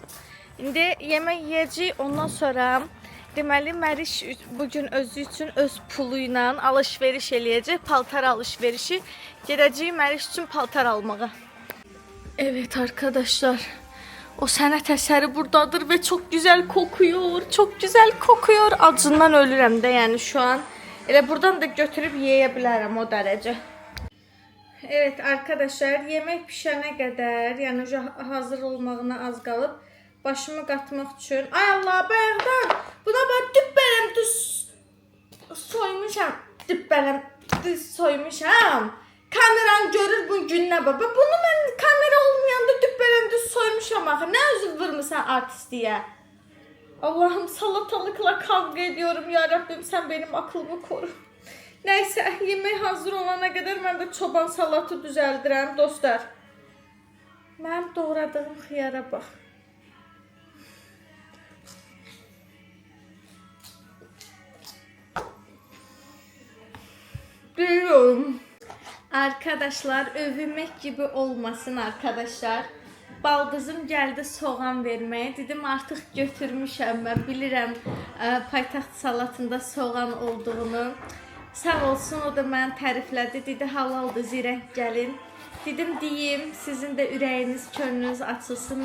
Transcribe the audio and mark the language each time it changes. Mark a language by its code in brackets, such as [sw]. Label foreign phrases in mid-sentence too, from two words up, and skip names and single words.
[az] İndi yemək yeyəcəyik, ondan sonra deməli Məriş bugün özü üçün öz pulu ilə alış-veriş eləyəcək, paltar alış-verişi. Gedəcəyik Məriş üçün paltar almağa. Evet arkadaşlar, o sənət əsəri buradadır və çox gözəl kokuyor, [tr] çok güzel kokuyor. [az] Acından ölürəm də, yəni şu an. Elə buradan da götürüb yeyə bilərəm o dərəcə. Evet arkadaşlar, yemək pişənə qədər, yəni hazır olmağına az qalıb. Başımı qatmaq üçün. Ay Allah, bayaqdan buna bax düppələm düz soymuşam. Düppələm düz soymuşam. Kameran görür bu gününə baba. Bunu mən kamera olmayanda düppələm düz soymuşam axı. Nə özü vurmusan artistliyə? [tr] Allah'ım, salatalıkla kavga ediyorum ya Rabbim, sen benim aklımı koru. Neyse, yemek hazır olana kadar ben de çoban salatı [az] düzəldirəm dostlar. Mənim doğradığım xiyara bax. [tr] Biliyorum. Arkadaşlar, övünmek gibi olmasın arkadaşlar. [az] Baldızım gəldi soğan verməyə. Dedim artıq götürmüşəm, mən bilirəm paytaxt salatında soğan olduğunu. Sağ olsun, o da məni təriflədi. Dedi halaldır, zirək gəlin. Dedim deyim, sizin də ürəyiniz, könlünüz açılsın.